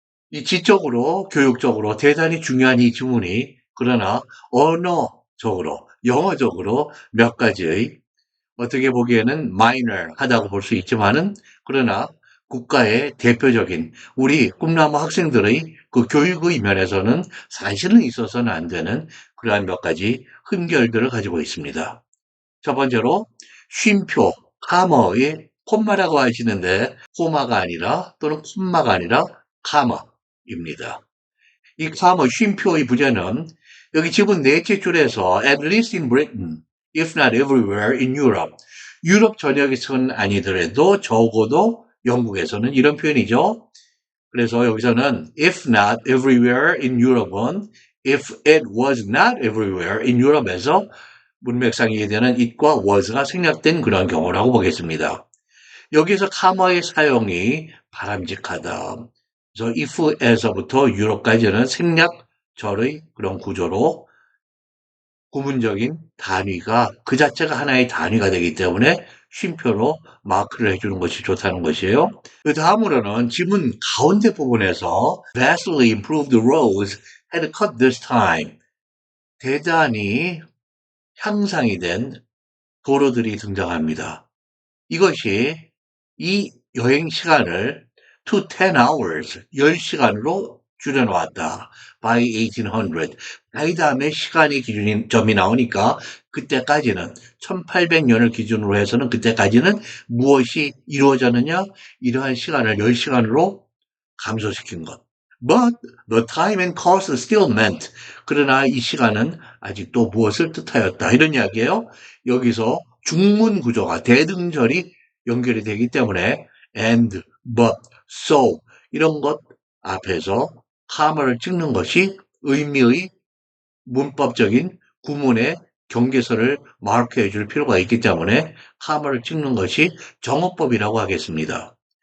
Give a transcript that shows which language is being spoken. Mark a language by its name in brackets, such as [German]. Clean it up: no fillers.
[Korean] 이 지적으로 교육적으로 대단히 중요한 이 지문이 그러나 언어적으로 영어적으로 몇 가지의 어떻게 보기에는 마이너하다고 볼 수 있지만은 그러나 국가의 대표적인 우리 꿈나무 학생들의 그 교육의 면에서는 사실은 있어서는 안 되는 그러한 몇 가지 흠결들을 가지고 있습니다. 첫 번째로 쉼표, 카머의 콤마라고 하시는데 코마가 아니라 또는 콤마가 아니라 카머입니다. 이 카머 쉼표의 부제는 여기 지문 넷째 줄에서 [English] at least in Britain, if not everywhere in Europe. [Korean] 유럽 전역에서는 아니더라도 적어도 영국에서는 이런 표현이죠. 그래서 여기서는 [English] if not everywhere in Europe [Korean] 은 [English] if it was not everywhere in Europe [Korean] 에서 문맥상 이해되는 it과 was가 생략된 그런 경우라고 보겠습니다. 여기서 카머의 사용이 바람직하다. 그래서 if에서부터 유럽까지는 생략절의 그런 구조로 구문적인 단위가 그 자체가 하나의 단위가 되기 때문에 쉼표로 마크를 해주는 것이 좋다는 것이에요. 그 다음으로는 지문 가운데 부분에서 [English] vastly improved roads had cut this time. [Korean] 대단히 향상이 된 도로들이 등장합니다. 이것이 이 여행 시간을 [English] to 10 hours, [Korean] 10시간으로 줄여놓았다. [English] by 1800. [Korean] 이 다음에 시간이 점이 나오니까 그때까지는 1800년을 기준으로 해서는 그때까지는 무엇이 이루어졌느냐? 이러한 시간을 10시간으로 감소시킨 것. [English] But the time and cost still meant. [Korean] 그러나 이 시간은 아직도 무엇을 뜻하였다. 이런 이야기예요. 여기서 중문 구조가 대등절이 연결이 되기 때문에 and, but, so 이런 것 앞에서 comma를 찍는 것이 의미의 문법적인 구문의 경계선을 마크해 줄 필요가 있기 때문에 comma를 찍는 것이 정어법이라고 하겠습니다.